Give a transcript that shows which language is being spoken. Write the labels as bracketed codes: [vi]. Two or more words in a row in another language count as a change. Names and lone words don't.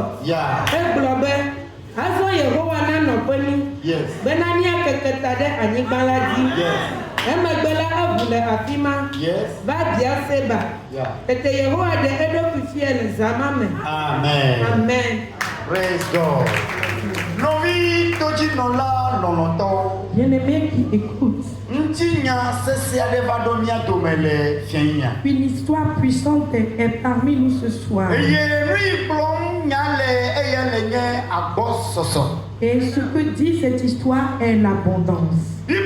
[ee] Egblɔ be azɔ Yehowa nanɔ ƒe mí bena míakeke ta ɖe anyigba la dzi. Emegbe la eʋu le afi ma va bia Seba. Tete Yehowa ɖe eɖokui fie le zã ma me. Amen. [en] Praise God. [ee] Novi toji nola nonoto. [fr] Bien-aimé qui écoute. Une histoire puissante est parmi nous ce soir. Et ce que dit cette histoire est l'abondance.